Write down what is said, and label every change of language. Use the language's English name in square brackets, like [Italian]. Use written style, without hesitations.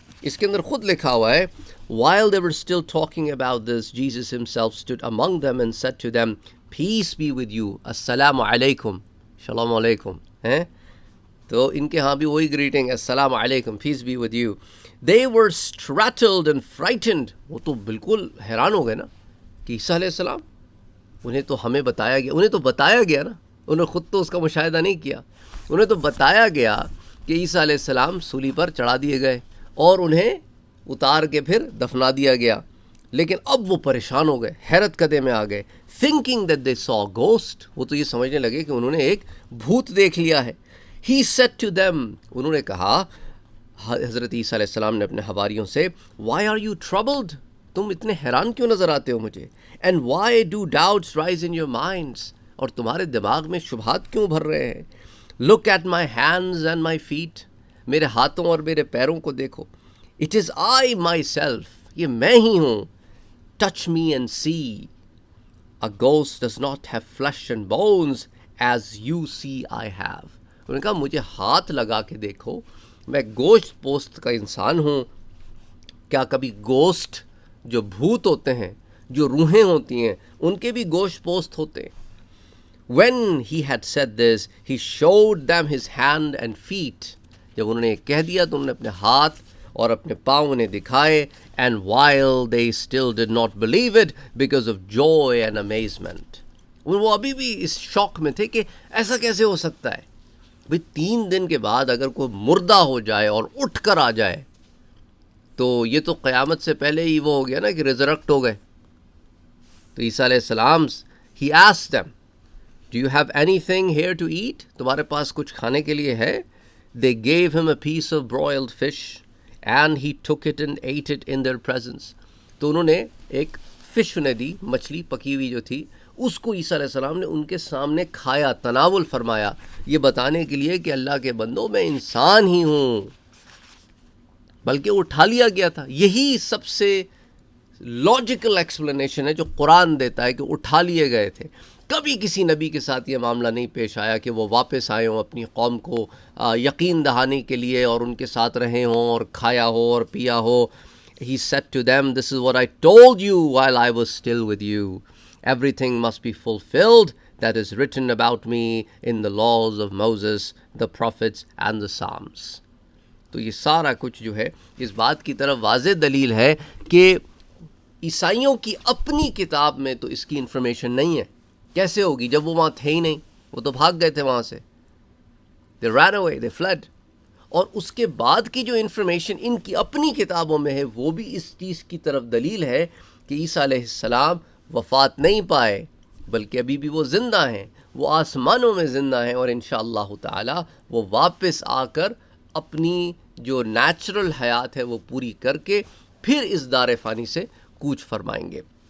[Urdu] اس کے اندر خود لکھا ہوا ہے [English] while they were still talking about this, Jesus himself stood among them and said to them, peace be with you, [Urdu] السلام علیکم، شلام علیکم. تو ان کے ہاں بھی وہی گریٹنگ، السلام علیکم، [English] peace be with you. They were startled and frightened. [Urdu] وہ تو بالکل حیران ہو گئے نا کہ عیسیٰ علیہ السلام، انہیں تو بتایا گیا نا، انہوں نے خود تو اس کا مشاہدہ نہیں کیا، انہیں تو بتایا گیا کہ عیسیٰ علیہ السلام سولی پر چڑھا دیے گئے اور انہیں اتار کے پھر دفنا دیا گیا. لیکن اب وہ پریشان ہو گئے، حیرت کدے میں آ گئے. [English] thinking that they saw a ghost. [Urdu] وہ تو یہ سمجھنے لگے کہ انہوں نے ایک بھوت دیکھ لیا ہے. [English] he said to them. [Urdu] انہوں نے کہا، حضرت عیسیٰ علیہ السلام نے اپنے حواریوں سے، [English] why are you troubled؟ [Urdu] تم اتنے حیران کیوں نظر آتے ہو مجھے؟ [English] and why do doubts rise in your minds؟ [Urdu] اور تمہارے دماغ میں شبہات کیوں بھر رہے ہیں؟ [English] look at my hands and my feet. [Urdu] میرے ہاتھوں اور میرے پیروں کو دیکھو. [English] it is I myself. [Urdu] یہ میں ہی ہوں. [English] touch me and see. a ghost does not have flesh and bones as you see I have. [Urdu] انہوں نے کہا مجھے ہاتھ لگا کے دیکھو، میں گوشت پوست کا انسان ہوں. کیا کبھی گوشت جو بھوت ہوتے ہیں، جو روحیں ہوتی ہیں، ان کے بھی گوشت پوست ہوتے ہیں؟ [English] When he had said this, he showed them his hand and feet. [Urdu] جب انہوں نے کہہ دیا تو انہوں نے اپنے ہاتھ اور اپنے پاؤں انہیں دکھائے. [English] And while they still did not believe it because of joy and amazement. [Urdu] وہ ابھی بھی اس شوق میں تھے کہ ایسا کیسے ہو سکتا ہے؟ بھئی 3 دن کے بعد اگر کوئی مردہ ہو جائے اور اٹھ کر آ جائے تو یہ تو قیامت سے پہلے ہی وہ ہو گیا نا کہ ریزرکٹ ہو گئے. [English] تو عیسیٰ علیہ السلام he asked them, do you have anything here to eat؟ [Urdu] تمہارے پاس کچھ کھانے کے لیے ہے؟ [English] They gave him a piece of broiled fish and he took it and ate it in their presence. [Urdu] تو انہوں نے ایک فش نے دی، مچھلی پکی ہوئی جو تھی، اس کو عیسیٰ علیہ السلام نے ان کے سامنے کھایا، تناول فرمایا، یہ بتانے کے لیے کہ اللہ کے بندوں میں انسان ہی ہوں. بلکہ اٹھا لیا گیا تھا. یہی سب سے لاجیکل ایکسپلینیشن ہے جو قرآن دیتا ہے کہ اٹھا لیے گئے تھے. کبھی کسی نبی کے ساتھ یہ معاملہ نہیں پیش آیا کہ وہ واپس آئے ہوں اپنی قوم کو یقین دہانے کے لیے اور ان کے ساتھ رہے ہوں اور کھایا ہو اور پیا ہو. [English] He said to them, this is what I told you while I was still with you. Everything must be fulfilled that is written about me in the laws of Moses, the prophets and the Psalms. [Urdu] تو یہ سارا کچھ جو ہے اس بات کی طرف واضح دلیل ہے کہ عیسائیوں کی اپنی کتاب میں تو اس کی انفارمیشن نہیں ہے. کیسے ہوگی جب وہ وہاں تھے ہی نہیں؟ وہ تو بھاگ گئے تھے وہاں سے. [English] They ran away, they fled. [Urdu] اور اس کے بعد کی جو انفارمیشن ان کی اپنی کتابوں میں ہے وہ بھی اس چیز کی طرف دلیل ہے کہ عیسیٰ علیہ السلام وفات نہیں پائے بلکہ ابھی بھی وہ زندہ ہیں، وہ آسمانوں میں زندہ ہیں، اور انشاءاللہ تعالی وہ واپس آ کر اپنی جو نیچرل حیات ہے وہ پوری کر کے پھر اس دار فانی سے کوچ فرمائیں گے.